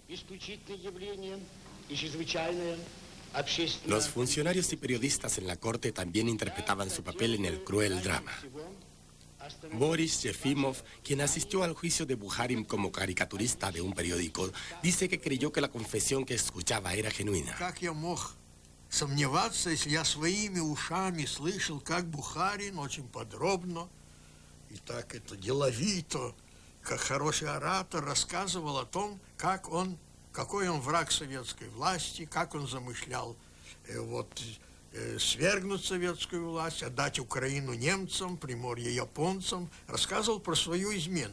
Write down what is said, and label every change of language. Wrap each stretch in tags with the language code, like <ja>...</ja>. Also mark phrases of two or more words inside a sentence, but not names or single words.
<es>Los funcionarios y periodistas en la corte también interpretaban su papel en el cruel drama. Boris Yefimov, quien asistió al juicio de Bukharin como caricaturista de un periódico, dice que creyó que la confesión que escuchaba era genuina.</es> <ru>Как я мог сомневаться, если я своими ушами слышал, как Бухарин очень подробно и так это деловито, как хороший оратор, рассказывал о том, какой он враг советской власти, как он замышлял свергнуть советскую власть, отдать Украину немцам, Приморье японцам, рассказывал про свою измену.</ru>